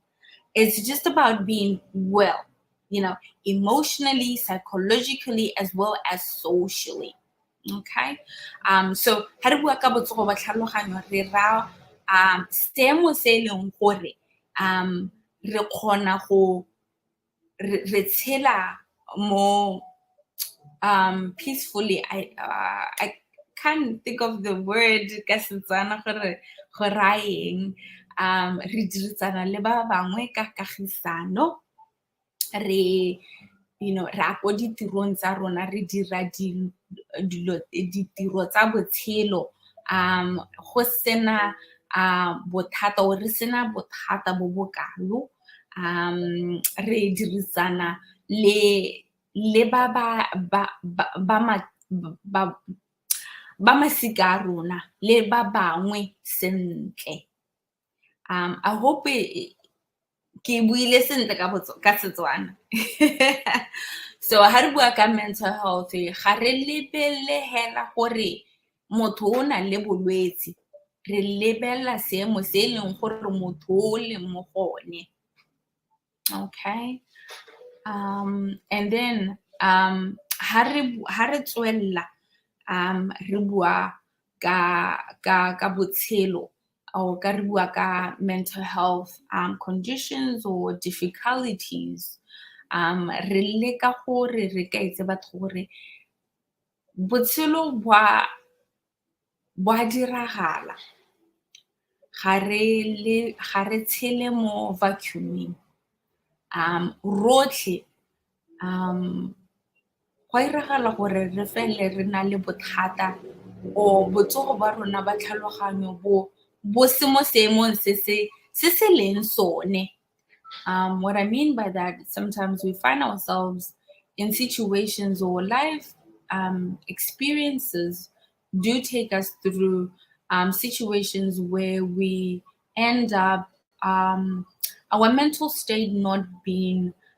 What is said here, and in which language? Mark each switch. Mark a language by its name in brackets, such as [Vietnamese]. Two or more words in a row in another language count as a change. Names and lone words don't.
[English] It's just about being well, emotionally, psychologically, as well as socially. Okay. [Tswana] So ha re bua ka botsogo ba tlhaloganyo, re ra seemo se e leng gore re kgona go re tshela [English] more peacefully. I can't think of the word [Tswana] ka Setswana gore go raeng. Re dirisana le ba bangwe ka kagisano, re ra go ditirong tsa rona, re dira ditiro tsa botshelo, go sena bothata, o re sena bothata bo bokalo, re dirisana le ba masika a rona le ba bangwe sentle. [English] I hope [Tswana] ke buile sentle ka Setswana. So ha re bua ka [English] mental health, [Tswana] ga re lebelle hela gore motho o na le bolwetse, re lebella seemo se e leng gore motho o le mo gone. [English] Okay. And then [Tswana] ha re tswella re bua ka botshelo, or ka re bua ka [English] mental health conditions or difficulties, [Tswana] re leka gore re ka itse batho gore botshelo boa diragala, ga re tshele mo vacuuming. Rotlhe go iragala gore re fele re na le bothata o botsogo ba rona ba tlhaloganyo bo se mo seemong se se leng sone. [English] What I mean by that, sometimes we find ourselves in situations or life experiences do take us through situations where we end up our mental state not being